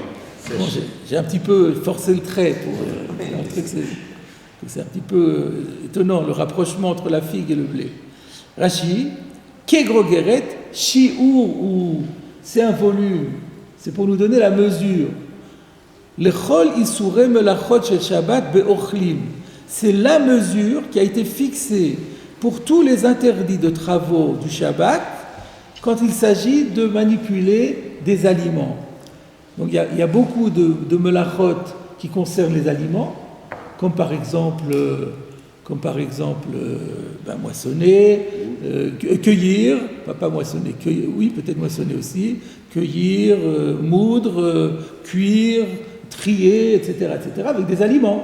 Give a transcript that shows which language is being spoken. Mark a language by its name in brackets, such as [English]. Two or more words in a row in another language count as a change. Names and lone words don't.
[French] Bon, j'ai un petit peu forcé le trait pour montrer que c'est un petit peu étonnant, le rapprochement entre la figue et le blé. Rashi, [Hebrew] כגרוגרת, שיעור, [French] ou c'est un volume, c'est pour nous donner la mesure. [Hebrew] לכל איסורי מלאכות של שבת באוכלים. [French] C'est la mesure qui a été fixée pour tous les interdits de travaux du Shabbat quand il s'agit de manipuler des aliments. Donc il y a beaucoup de melachot qui concernent les aliments, comme par exemple moissonner, cueillir, pas moissonner, cueillir, oui peut-être moissonner aussi, cueillir, moudre, cuire, trier, etc., avec des aliments.